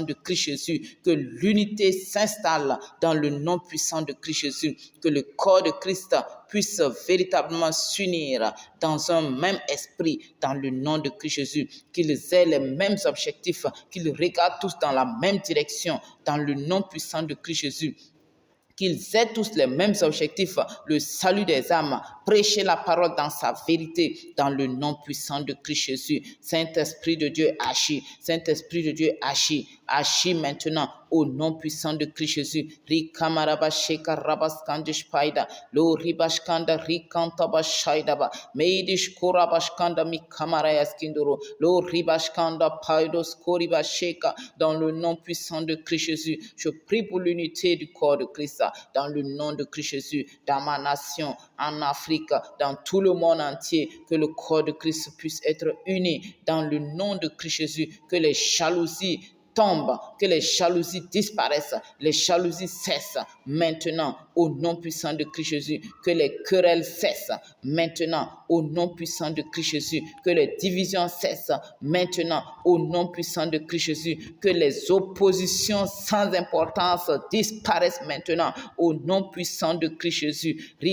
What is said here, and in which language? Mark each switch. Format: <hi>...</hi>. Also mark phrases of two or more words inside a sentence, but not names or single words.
<fr>de Christ Jésus, que l'unité s'installe dans le nom puissant de Christ Jésus, que le corps de Christ puisse véritablement s'unir dans un même esprit, dans le nom de Christ Jésus, qu'ils aient les mêmes objectifs, qu'ils regardent tous dans la même direction, dans le nom puissant de Christ Jésus, qu'ils aient tous les mêmes objectifs, le salut des âmes, prêcher la parole dans sa vérité, dans le nom puissant de Christ Jésus. Saint-Esprit de Dieu agis, Saint-Esprit de Dieu agis, agis maintenant au nom puissant de Christ Jésus. Rikamarabasheka rabaskandish paida, lo ribashkanda rikantabashaidaba, meidish korabashkanda mikamarayaskindoro, lo ribashkanda paidos koribasheka, dans le nom puissant de Christ Jésus. Je prie pour l'unité du corps de Christ, dans le nom de Christ Jésus, dans ma nation, en Afrique, dans tout le monde entier, que le corps de Christ puisse être uni, dans le nom de Christ Jésus, que les jalousies tombent, que les jalousies disparaissent, les jalousies cessent maintenant au nom puissant de Christ Jésus, que les querelles cessent maintenant au nom puissant de Christ Jésus, que les divisions cessent maintenant au nom puissant de Christ Jésus, que les oppositions sans importance disparaissent maintenant au nom puissant de Christ Jésus,</fr>